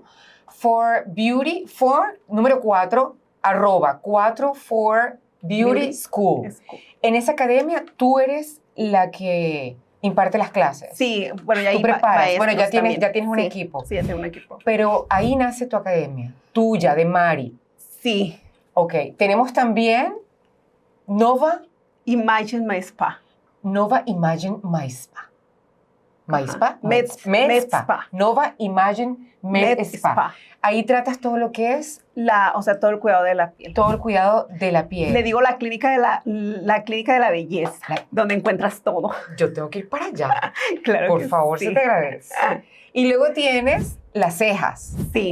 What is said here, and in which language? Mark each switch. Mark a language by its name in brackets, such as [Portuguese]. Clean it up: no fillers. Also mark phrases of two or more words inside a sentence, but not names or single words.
[Spanish] For Beauty, número 4, @ 4 Beauty School. Es cool. En esa academia tú eres la que imparte las clases. Sí, bueno, ya Tú hay preparas. Bueno, ya maestros tienes también. un Sí, equipo. Sí, ya tengo un equipo. Pero ahí nace tu academia, tuya, de Mari. Sí, Ok, tenemos también Nova Imagine My Spa. Imagine My Spa. My Ajá. Spa. Med Spa. Spa. Nova Imagine Med Med Spa. Ahí tratas todo lo que es O sea, todo el cuidado de la piel. todo el cuidado de la piel. Le digo la clínica de la belleza, donde encuentras todo. Yo tengo que ir para allá. Claro Por que favor, sí. se te agradece. Y luego tienes las cejas.